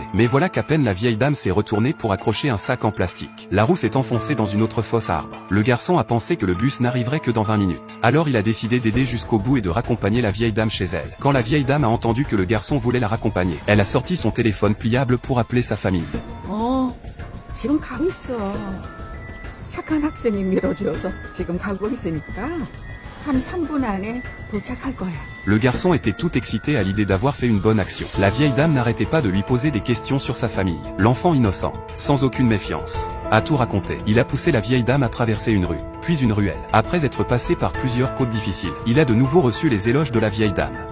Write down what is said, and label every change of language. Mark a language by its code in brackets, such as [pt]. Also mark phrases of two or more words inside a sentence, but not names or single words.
[fr] Mais voilà qu'à peine la vieille dame s'est retournée pour accrocher un sac en plastique, la roue s'est enfoncée dans une autre fosse à arbres. Le garçon a pensé que le bus n'arriverait que dans 20 minutes. Alors il a décidé d'aider jusqu'au bout et de raccompagner la vieille dame chez elle. Quand la vieille dame a entendu que le garçon voulait la raccompagner, elle a sorti son téléphone pliable pour appeler sa famille. [ko] 지금 가고 있어. 착한 학생이 밀어줘서 지금 가고 있으니까 한 3분 안에 도착할 거야. [fr] Le garçon était tout excité à l'idée d'avoir fait une bonne action. La vieille dame n'arrêtait pas de lui poser des questions sur sa famille. L'enfant innocent, sans aucune méfiance, a tout raconté. Il a poussé la vieille dame à traverser une rue, puis une ruelle. Après être passé par plusieurs côtes difficiles, il a de nouveau reçu les éloges de la vieille dame.